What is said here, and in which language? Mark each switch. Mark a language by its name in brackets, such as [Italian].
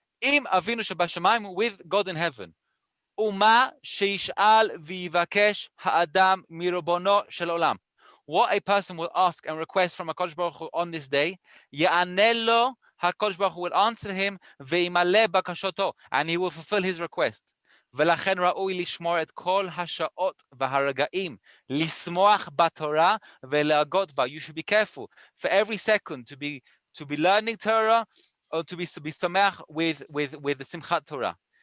[Hebrew] Im Avinu Shebashamayim, [English] with God in heaven. [Hebrew] Uma sheishal v'yivakesh ha'adam mirobono shel olam. [English] What a person will ask and request from HaKadosh Baruch Hu on this day, [Hebrew] ya'aneh lo, [English] HaKadosh Baruch Hu will answer him, [Hebrew] ve'imale bakashoto, [English] and he will fulfill his request. [Hebrew] ולכן ראוי לשמור את כל השעות והרגעים, לשמוח בתורה ולהגות בה. [English] You should be careful for every second to be learning Torah, or to be sameach with the Simchat Torah.